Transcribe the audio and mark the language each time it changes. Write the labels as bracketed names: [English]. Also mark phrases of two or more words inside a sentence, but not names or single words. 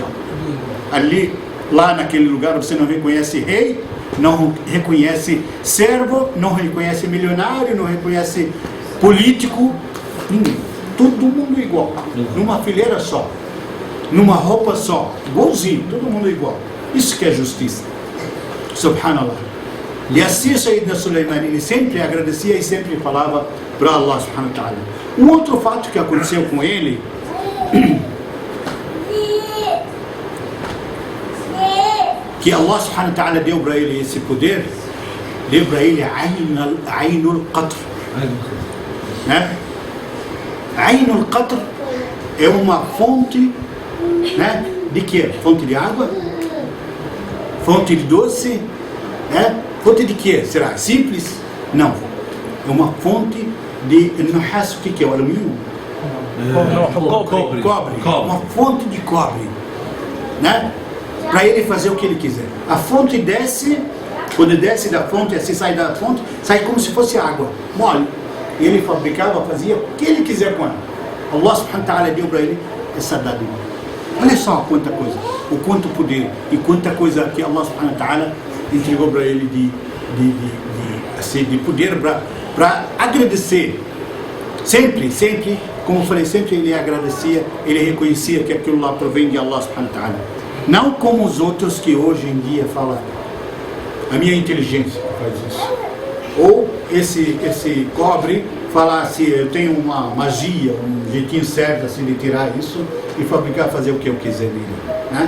[Portuguese] Ali, lá naquele lugar, você não reconhece rei, não reconhece servo, não reconhece milionário, não reconhece político, ninguém. Todo mundo igual, numa fileira só, numa roupa só, igualzinho, todo mundo igual. Isso que é justiça. Subhanallah. E assim Sayyidina Sulaiman, ele sempre agradecia e sempre falava para [Arabic] الله سبحانه وتعالى. [Portuguese] Um outro fato que aconteceu com ele, que [Arabic] الله سبحانه وتعالى [Portuguese] deu para ele esse poder, deu para ele [Arabic] عين القطر. [Portuguese] Né? [Arabic] عين القطر [Portuguese] é uma fonte, né? De quê? Fonte de água? Fonte de doce? Né? Fonte de quê? Será simples? Não. É uma fonte de nuhas. O que é o alumínio? Cobre. Uma fonte de cobre. Né? Para ele fazer o que ele quiser. A fonte desce, quando desce da fonte, assim sai da fonte, sai como se fosse água, mole. E ele fabricava, fazia o que ele quiser com ela. [Arabic] الله سبحانه وتعالى [Portuguese] deu para ele essa dádiva. Olha só quanta coisa, o quanto poder e quanta coisa que [Arabic] الله سبحانه وتعالى [Portuguese] entregou para ele de poder para agradecer. Sempre, como eu falei, sempre ele agradecia, ele reconhecia que aquilo lá provém de [Arabic] الله سبحانه وتعالى. [Portuguese] Não como os outros que hoje em dia falam, a minha inteligência faz isso. Ou esse cobre falar assim, eu tenho uma magia, um jeitinho certo assim de tirar isso e fabricar, fazer o que eu quiser nele, né?